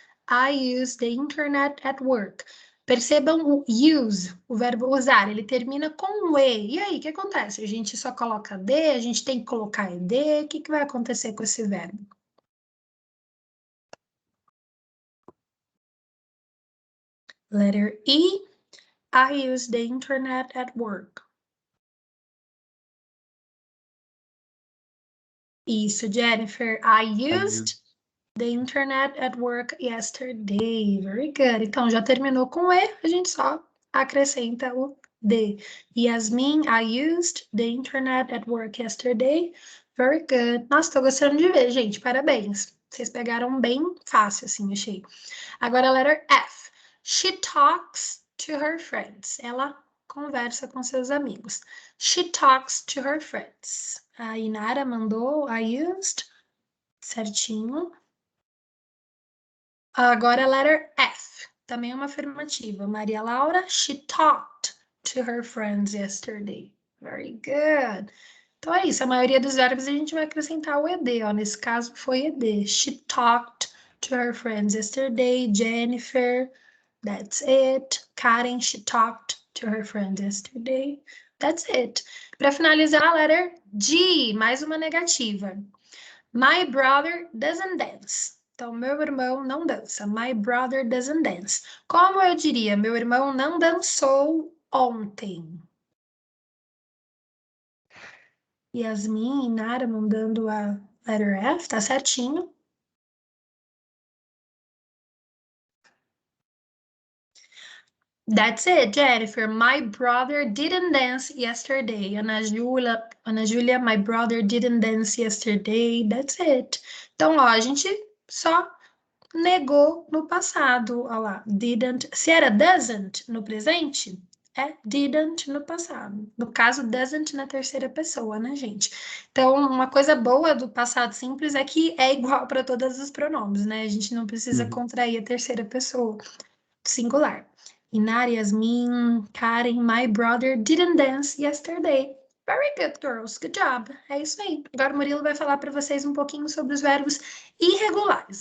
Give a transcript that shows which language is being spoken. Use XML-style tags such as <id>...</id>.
<en>I use the internet at work.</en> <pt>Percebam o use, o verbo usar, ele termina com o E. E aí, o que acontece? A gente só coloca D, a gente tem que colocar ED, o que vai acontecer com esse verbo?</pt> <en>Letter E, I use the internet at work. Isso, Jennifer, I used The internet at work yesterday. Very good.</en> <pt>Então, já terminou com E, a gente só acrescenta o the.</pt> <en>Yasmin, I used the internet at work yesterday. Very good.</en> <pt>Nossa, tô gostando de ver, gente. Parabéns. Vocês pegaram bem fácil, assim, achei. Agora a letter F.</pt> <en>She talks to her friends.</en> <pt>Ela conversa com seus amigos.</pt> <en>She talks to her friends.</en> <pt>A Inara mandou</pt> <en>I used.</en> <pt>Certinho. Agora a letter F. Também é uma afirmativa.</pt> <en>Maria Laura, she talked to her friends yesterday. Very good.</en> <pt>Então é isso. A maioria dos verbos a gente vai acrescentar o ed. Ó. Nesse caso foi ed.</pt> <en>She talked to her friends yesterday. Jennifer, that's it. Karen, she talked to her friends yesterday. That's it.</en> <pt>Para finalizar, a letter G, mais uma negativa.</pt> <en>My brother doesn't dance.</en> <pt>Então, meu irmão não dança.</pt> <en>My brother doesn't dance.</en> <pt>Como eu diria, meu irmão não dançou ontem. Yasmin e Nara mandando a letter F, tá certinho.</pt> <en>That's it, Jennifer. My brother didn't dance yesterday. Ana Júlia, my brother didn't dance yesterday. That's it.</en> <pt>Então, ó, a gente só negou no passado. Olha lá, didn't. Se era doesn't no presente, é didn't no passado. No caso, doesn't na terceira pessoa, né, gente? Então, uma coisa boa do passado simples é que é igual para todos os pronomes, né? A gente não precisa contrair a terceira pessoa singular.</pt> <en>Inara, Yasmin, Karen, my brother didn't dance yesterday. Very good, girls. Good job.</en> <pt>É isso aí. Agora o Murilo vai falar para vocês um pouquinho sobre os verbos irregulares.</pt>